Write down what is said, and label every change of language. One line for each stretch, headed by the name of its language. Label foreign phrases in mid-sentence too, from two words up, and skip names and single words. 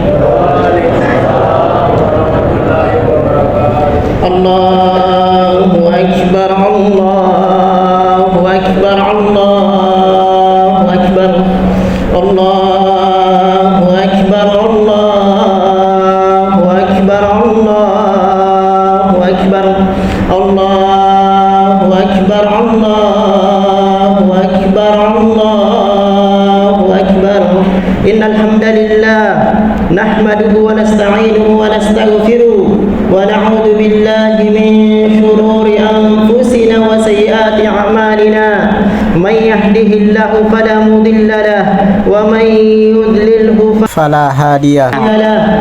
Arabic: الله أكبر الله أكبر الله أكبر الله أكبر الله أكبر الله أكبر الله أكبر الله أكبر الله أكبر. إن الحمد لله نحمده ونستعينه ونستغفره ونعوذ بالله من شرور أنفسنا وسيئات أعمالنا. من يهده الله فلا مضل له ومن يضلل فلا هادي له.